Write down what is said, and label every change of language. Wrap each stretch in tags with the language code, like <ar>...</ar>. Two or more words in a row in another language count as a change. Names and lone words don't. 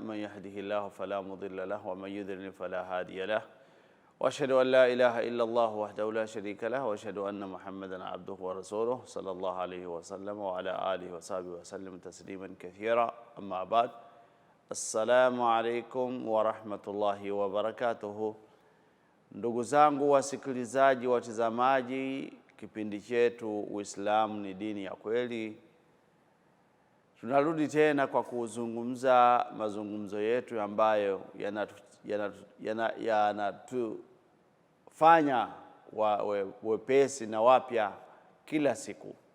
<ar>من يهده الله فلا مضل له ومن يضلل فلا هادي له، وأشهد أن لا إله إلا الله وحده لا شريك له، وأشهد أن محمدا عبده ورسوله صلى الله عليه وسلم وعلى آله وصحبه وسلم تسليما كثيرا. أما بعد، السلام عليكم ورحمة الله وبركاته.</ar> <sw>Ndugu zangu wasikilizaji, watazamaji kipindi chetu Uislamu ni dini ya kweli, tunarudi tena kwa kuzungumza mazungumzo yetu ambayo yanatufanya wepesi na wapya kila siku.</sw>